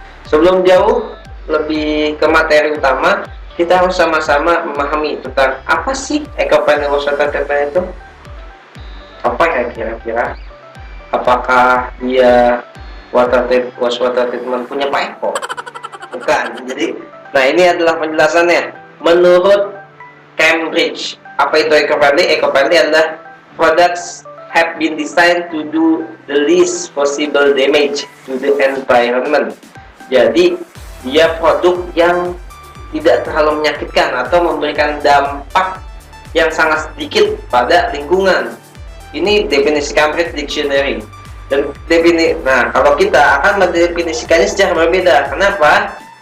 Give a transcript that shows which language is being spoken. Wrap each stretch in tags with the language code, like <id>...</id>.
<id>Sebelum jauh lebih ke materi utama, kita harus sama-sama memahami tentang apa sih eco-friendly wastewater treatment itu. Apa ya kira-kira? Apakah dia wastewater treatment punya Pak Eko? Bukan. Jadi, ini adalah penjelasannya. Menurut Cambridge, apa itu eco-friendly?</id> <en>Eco-friendly adalah products have been designed to do the least possible damage to the environment.</en> <id>Jadi, dia produk yang tidak terlalu menyakitkan atau memberikan dampak yang sangat sedikit pada lingkungan. Ini definisi Cambridge Dictionary. Dan kalau kita akan mendefinisikannya secara berbeda. Kenapa?</id>